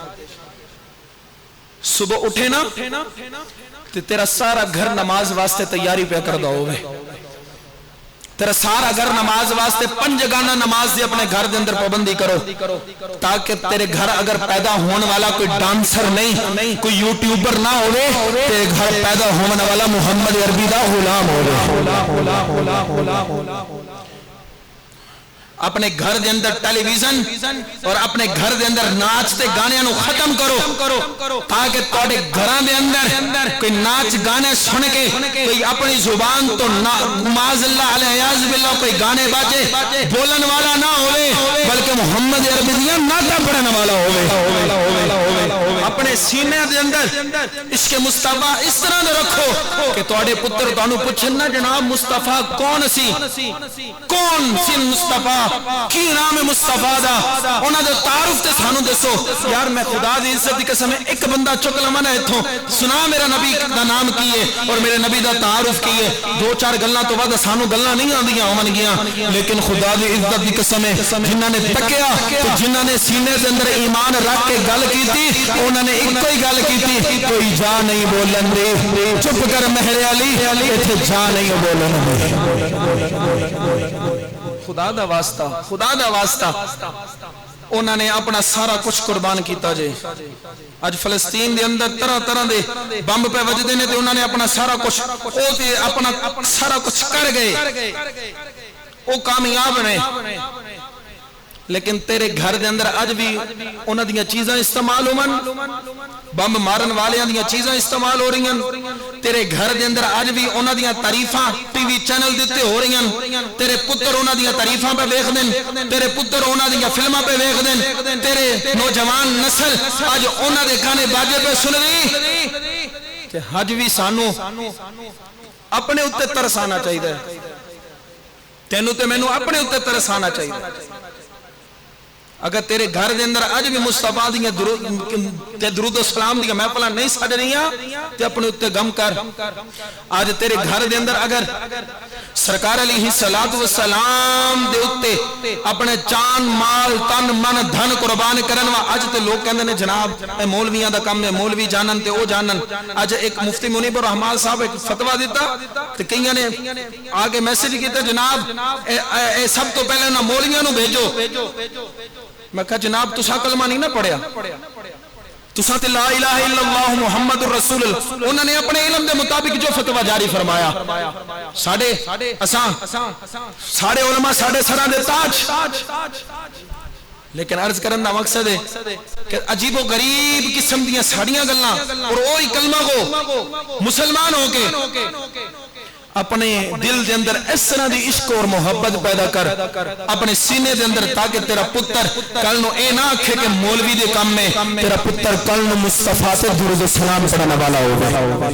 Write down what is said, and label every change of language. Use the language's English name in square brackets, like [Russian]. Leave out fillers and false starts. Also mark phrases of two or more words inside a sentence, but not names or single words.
[Punjabi] صبح اٹھے نا تے تیرا سارا گھر نماز واسطے تیاری پہ کر دو ہوئے تیرا سارا گھر نماز واسطے 5 جگہ نماز دے اپنے گھر دے اندر پابندی کرو تاکہ تیرے گھر اگر پیدا ہونے والا کوئی ڈانسر نہیں کوئی یوٹیوبر نہ ہوئے تیرے گھر پیدا ہونے والا محمد عربی دا غلام ہوئے. اپنے گھر دے اندر ٹیلی ویژن اور اپنے گھر دے اندر ناچ تے گانے نو ختم کرو تاکہ تواڈے گھراں دے اندر کوئی ناچ گانے سن کے کوئی اپنی زبان تو [Arabic] معاذ اللہ [Punjabi] علیہ باللہ کوئی گانے باجے بولن والا نہ ہوئے بلکہ محمد عربی دیاں نعتاں پڑھن والا ہوئے. اپنے سینے دے اندر عشق مصطفیٰ اس طرح دے رکھو کہ تواڈے پتر تانوں پوچھن نا جناب مصطفیٰ کون سی مصطفیٰ کی نام مصطفیٰ دا انہاں دے تعارف تے سانو دسو. یار میں خدا دی عزت دی قسم ایک بندہ چک لواں ایتھوں سنا میرا نبی دا نام کی ہے اور میرے نبی دا تعارف کی ہے 2-4 گلاں تو بعد سانو گلاں نہیں آندیاں ہون گیاں لیکن خدا دی عزت دی قسم جنہاں نے تکیا تے جنہاں نے سینے دے اندر ایمان رکھ کے گل کیتی انہوں نے ایک کوئی گل کی، کوئی جا نہیں بولن دے، چپ کر مہر علی ایتھے جا نہیں بولن دے۔ خدا دا واسطہ، خدا دا واسطہ انہوں نے اپنا سارا کچھ قربان کیتا جے۔ اج فلسطین دے اندر طرح طرح دے بمب پہ وجدے نے تے انہوں نے اپنا سارا کچھ اپنا سارا کچھ کر گئے، وہ کامیاب نے، لیکن تیرے گھر دے اندر اج بھی انہاں دیاں چیزاں استعمال ہومن، بمب مارن والیاں دیاں چیزاں استعمال ہو رہی ہیں، تیرے گھر دے اندر اج بھی انہاں دیاں تعریفاں ٹی وی چینل دیتے ہو رہی ہیں، تیرے پتر انہاں دیاں تعریفاں پہ ویکھ دین، تیرے پتر انہاں دیاں فلماں پہ ویکھ دین، تیرے نوجوان نسل اج انہاں دے گانے باجے پہ سن رہی کہ اج بھی سانو اپنے اوتے ترس آنا چاہیے، تینوں تے مینوں اپنے اوتے ترس آنا چاہیے۔ اگر تیرے گھر دے اندر اج بھی مصطفیٰ دیاں درود و سلام دیاں محفلاں نہیں سج رہیاں تے اپنے اوتے غم کر۔ آج تیرے گھر دے اندر اگر سرکار [Arabic] علیہ السلام [Punjabi] دے اوتے اپنے جان مال تن من دھن قربان کرن وا اج تے لوگ کہندے نے جناب اے مولویاں دا کم ہے، مولوی جانن تے او جانن۔ اج ایک مفتی منیب الرحمان صاحب ایک فتویٰ دیتا تے کئیاں نے آگے میسج کیتا جناب اے سب تو پہلے نہ مولویاں نو بھیجو۔ میں کہا جناب تسا کلمہ نہیں نہ پڑھیا، تسا تے [Arabic] لا الہ الا اللہ محمد الرسول اللہ، [Punjabi] انہوں نے اپنے علم دے مطابق جو فتویٰ جاری فرمایا، ساڑھے علماء ساڑھے سرہ دے تاج، لیکن عرض کرن دا مقصد ہے کہ عجیب و غریب قسم دیاں ساڑیاں گلاں اور وہی کلمہ کو مسلمان ہو کے اپنے دل دے اندر اس طرح دی عشق اور محبت پیدا کر اپنے سینے دے اندر، تاکہ تیرا پتر کل نو اے نہ آکھے کہ مولوی دے کام میں، تیرا پتر کل نو [Urdu] مصطفیٰ سے درود و سلام پڑھنے والا ہوگا۔